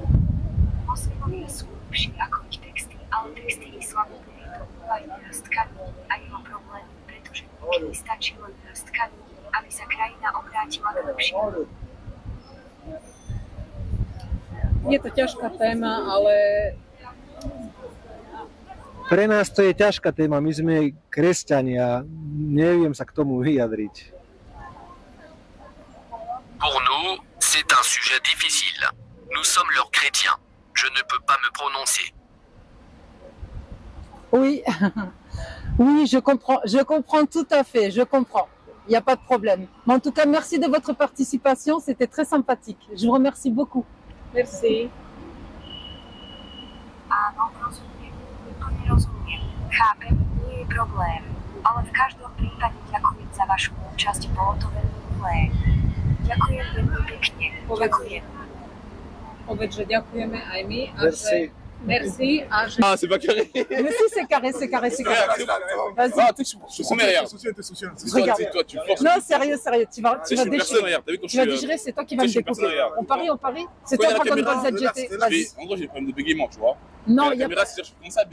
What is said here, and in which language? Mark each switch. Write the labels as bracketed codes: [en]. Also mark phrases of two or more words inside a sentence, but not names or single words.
[sk] Moslimovia sú lepší ako ich texty, ale texty islamu boli hrastkami a jeho problémy, pretože niekedy stačí len hrastkami, aby sa krajina obrátila k lepšiemu. Je to ťažká téma, ale Pre nás to je ťažká téma, my sme kresťania, neviem sa k tomu vyjadriť. [fr] Pour nous, c'est un sujet difficile. Nous sommes leurs chrétiens. Je ne peux pas me prononcer. Oui, oui, je comprends tout à fait, je comprends. Il n'y a pas de problème. Mais en tout cas, merci de votre participation, c'était très sympathique. Je vous remercie beaucoup. merci. [sk] Áno, rozumiem. Úplne rozumiem. Chápem, nie je problém. Ale v každom prípade ďakujem za vašu účasť, bolo to veľmi milé. Ďakujem veľmi pekne. Ďakujem. Povedz, že ďakujeme aj my a [fr] Merci. [sk] že merci a že... [fr] Ah, c'est pas carré. Mais si, c'est carré, c'est carré, c'est carré. Vas-y. Ah, tu sais, je soutiens, regarde. Regarde. C'est toi, tu forces. Non, sérieux, tu vas Tu sais, je suis personne, déchirer. regarde. T'as vu quand Tu vas je suis. déchirer, c'est toi qui vas tu me sais, je suis personne, découper. regarde. On parie. C'est Quand il y toi a la Dragon Ball caméra, ZGT. je Vas-y. vais- En gros, j'ai des problèmes de bégaiement, tu vois. Non, la il y a caméra, c'est-à-dire, je commence à